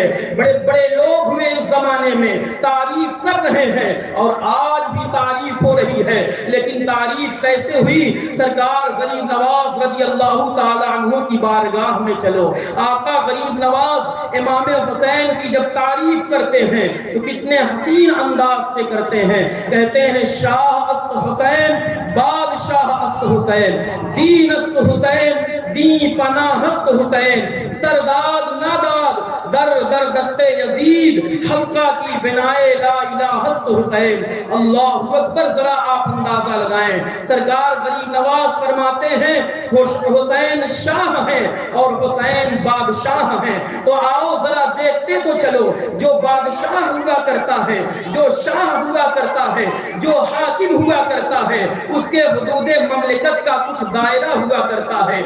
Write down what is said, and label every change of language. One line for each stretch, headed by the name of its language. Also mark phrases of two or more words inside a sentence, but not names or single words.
Urdu: بڑے بڑے لوگ ہوئے اس زمانے میں تعریف کر رہے ہیں، اور آج بھی تعریف ہو رہی ہے، لیکن تعریف کیسے ہوئی؟ سرکار غریب نواز رضی اللہ تعالیٰ عنہ کی بارگاہ میں چلو، آقا غریب نواز امام حسین کی جب تعریف کرتے ہیں تو کتنے حسین انداز سے کرتے ہیں۔ کہتے ہیں
Persian: شاہ است حسین، بادشاہ است حسین، دین است حسین، دین پناہ است حسین، سرداد ناداد در در دست یزید، حقہ کی بنائے لا الہ است حسین۔
Arabic: اللہ اکبر،
Urdu: ذرا آپ اندازہ لگائیں۔ سرکار غریب نواز فرماتے ہیں حسین شاہ ہیں اور حسین بادشاہ ہیں، تو آؤ ذرا دیکھتے تو چلو، جو بادشاہ ہوا کرتا ہے، جو شاہ ہوا کرتا ہے، جو حاکم ہوا کرتا ہے، اس کے حدود مملکت کا کچھ دائرہ ہوا کرتا ہے۔